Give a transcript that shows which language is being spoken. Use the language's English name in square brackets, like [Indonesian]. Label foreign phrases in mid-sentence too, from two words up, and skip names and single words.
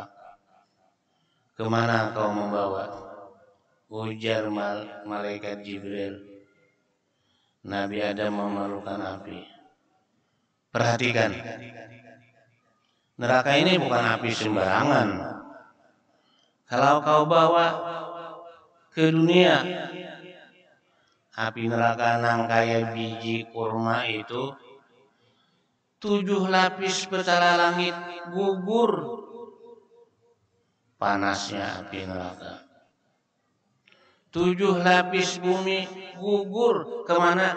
[Indonesian] Kemana kau membawa? Ujar malaikat Jibril. Nabi Adam memerlukan api. Perhatikan, neraka ini bukan api sembarangan. Kalau kau bawa ke dunia, api neraka nang kayak biji kurma itu 7 lapis petala langit gugur panasnya api neraka. 7 lapis bumi gugur kemana?